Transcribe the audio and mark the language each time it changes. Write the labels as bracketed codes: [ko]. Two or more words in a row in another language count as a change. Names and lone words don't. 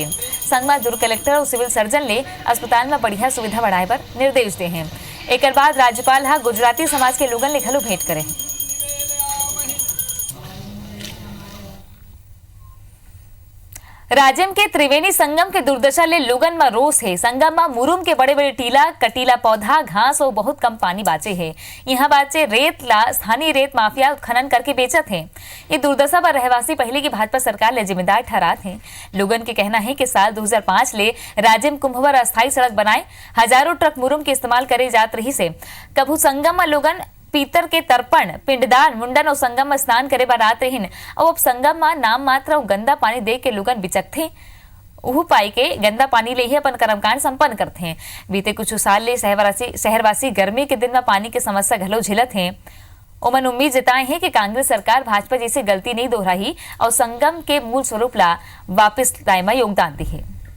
[hne] संग में दुर्ग कलेक्टर और सिविल सर्जन ले अस्पताल में बढ़िया सुविधा बढ़ाए पर निर्देश दे हैं। एक बाद राज्यपाल गुजराती समाज के लोगन ले घलो भेंट करें। राजिम के त्रिवेणी संगम के दुर्दशा ले लोगन में रोष है। संगम में मुरुम के बड़े बड़े टीला, कटीला पौधा, घास और बहुत कम पानी बाचे है। यहाँ बाचे रेत ला स्थानीय रेत माफिया खनन करके बेचत है। ये दुर्दशा पर रहवासी पहले की भाजपा सरकार ले जिम्मेदार ठहरात हैं। लोगन के कहना है कि साल 2005 ले राजिम कुंभवर अस्थायी सड़क बनाए, हजारों ट्रक मुरुम के इस्तेमाल करे जात रही से। कभू संगम में लोगन पीतर के तर्पण, पिंडदान, मुंडन और संगम में स्नान करे बार आत रहीन और अब संगम में नाम मात्र और गंदा पानी दे के लोगन बिचकथे। उहू पाई के गंदा पानी ले ही अपन कर्मकांड संपन्न करते हैं। बीते कुछ साल ले शहरवासी गर्मी के दिन में पानी की समस्या घलो झेलत हैं। ओमन उम्मीद जताए हैं कि कांग्रेस सरकार भाजपा जैसी गलती नहीं दोहराई और संगम के मूल स्वरूप ला वापिस लाए में योगदान दी है।